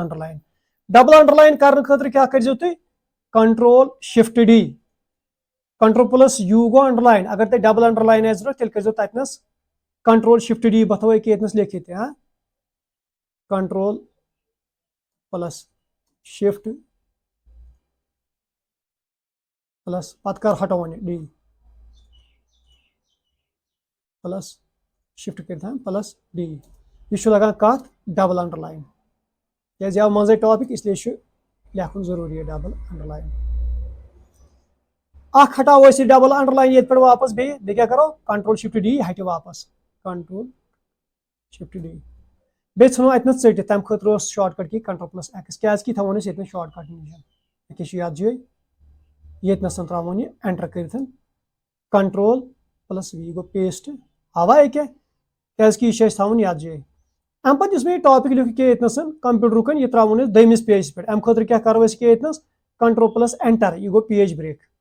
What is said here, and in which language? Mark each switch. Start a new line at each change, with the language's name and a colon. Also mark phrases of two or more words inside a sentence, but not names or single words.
Kashmiri: انڈر لایِن کرنہٕ خٲطرٕ کیاہ کٔرزیٚو تُہۍ
English: control shift D control plus U
Kashmiri: گو انڈر لائن اگر تۄہہِ
English: double underline
Kashmiri: آسہِ ضروٗرت تیٚلہِ کٔرۍزیو تتنس
English: control shift D
Kashmiri: بہٕ تھاوو أکیاہ ییٚتنس لیکھِتھ ہاں
English: control plus shift
Kashmiri: پلس پتہٕ کر ہٹاوون یہِ
English: D plus shift
Kashmiri: کٔرِتھ
English: plus D
Kashmiri: یہ چھُ لگان کتھ
English: double underline
Kashmiri: کیازِ یہِ آو منٛزٕے ٹاپک
Urdu: اس لیے
Kashmiri: چھُ لیکھُن ضروٗری
English: double underline
Kashmiri: اکھ ہٹاوو أسۍ یہِ
English: double underline
Kashmiri: ییٚتہِ پٮ۪ٹھ واپس بیٚیہِ کیاہ کرو
English: control shift D
Kashmiri: ہٹہِ واپس
English: control shift D
Kashmiri: بیٚیہِ ژھٕنو اتنس ژٔٹِتھ تمہِ خٲطرٕ اوس
English: shortcut key control plus X
Kashmiri: کیازِ کی تھاوون أسۍ ییٚتنس شارٹ کٹ نِشان ییٚکیاہ چھُ یتھ جایہِ ییٚتنس تراوون یہِ اینٹر کٔرِتھ
English: control plus V
Kashmiri: گوٚو پیسٹ آوا ییٚکیاہ کیازِ کی یہِ چھُ اَسہِ تھاوُن یتھ جایہِ امہِ پتہٕ یُس مےٚ یہِ ٹاپک لیوٗکھ ییٚکیاہ ییٚتنس کمپیوٗٹرُک یہِ تراوون أسۍ دوٚیمِس پیجس پٮ۪ٹھ امہِ خٲطرٕ کیاہ کرو أسۍ ییٚکیاہ ییٚتنس
English: control plus enter
Kashmiri: یہِ گوٚو
English: page break